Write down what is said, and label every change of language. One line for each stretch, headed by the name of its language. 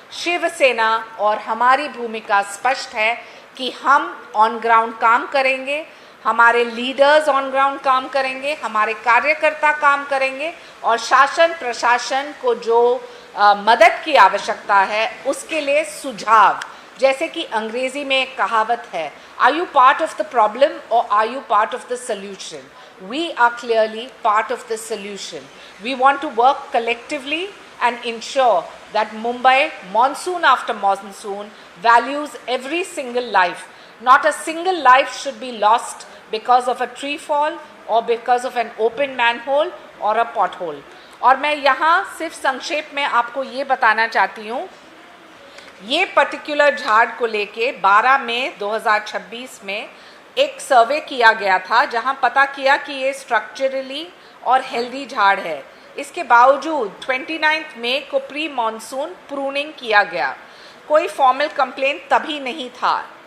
Hindi: शिवसेना और हमारी भूमिका स्पष्ट है कि हम ऑन ग्राउंड काम करेंगे, हमारे लीडर्स ऑन ग्राउंड काम करेंगे, हमारे कार्यकर्ता काम करेंगे और शासन प्रशासन को जो मदद की आवश्यकता है उसके लिए सुझाव, जैसे कि अंग्रेजी में एक कहावत है,
English: Are you part of the problem और are you part of the solution? We are clearly part of the solution. We want to work collectively and ensure that Mumbai, monsoon after monsoon, values every single life. Not a single life should be lost because of a tree fall or because of an open manhole or a pothole.
Hindi: और मैं यहाँ सिर्फ संक्षेप में आपको ये बताना चाहती हूँ, ये पर्टिकुलर झाड़ को लेके 12 मई 2026 में एक सर्वे किया गया था, जहाँ पता किया कि ये स्ट्रक्चरली और हेल्दी झाड़ है। इसके बावजूद 29 मई को प्री मॉनसून प्रूनिंग किया गया, कोई फॉर्मल कंप्लेंट तभी नहीं था।